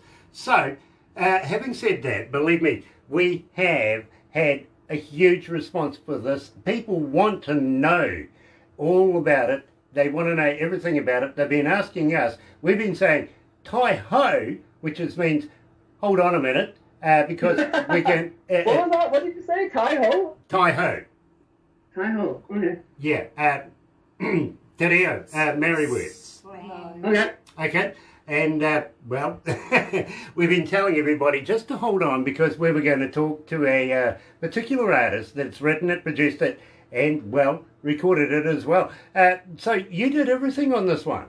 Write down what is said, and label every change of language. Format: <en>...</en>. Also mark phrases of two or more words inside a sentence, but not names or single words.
<en>So, having said that, believe me, we have had a huge response for this. People want to know all about it. They want to know everything about it. They've been asking us. We've been saying, Ty-ho, which means, hold on a minute, because we can... what was that? What did you say? Ty-ho? Ty-ho. Ty-ho, okay.</en> <mi>Yeah, te reo,</mi> <en>Maori word. Okay. Okay, and, we've been telling everybody just to hold on because we were going to talk to a particular artist that's written it, produced it, and, recorded it as well. So you did everything on this one?</en>